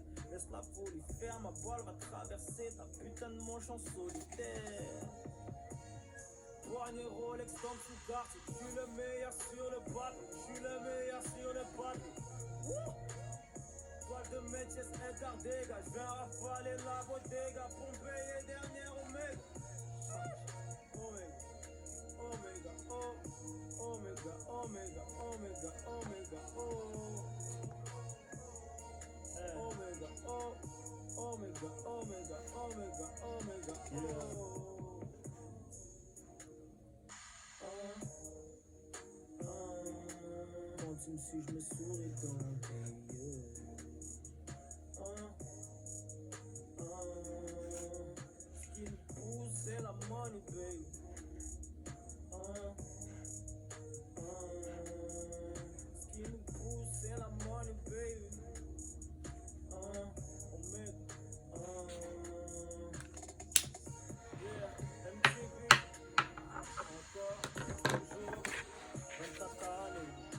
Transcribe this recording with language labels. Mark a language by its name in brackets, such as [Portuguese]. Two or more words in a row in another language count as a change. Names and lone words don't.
[French] Laisse la folie faire, ma balle va traverser ta putain de manche en solitaire. Poignet Rolex comme sous carte, je suis le meilleur sur le papier, je suis le meilleur sur le papier. Toile de métier, c'est Edgar Degas, je viens rafaler la bodega pour me payer dernier oméga. Omega, oh, omega, omega, omega, omega, oh. Omega, oh, omega, omega, omega, omega, oh. Quand tu me suis, je me souris dans tes yeux. Ce qui me pousse, c'est la [English] money, baby. [French] Ce qui nous pousse, c'est la [English] money, baby. [French] Omega. Yeah, MTV. Encore, toujours, 24 années.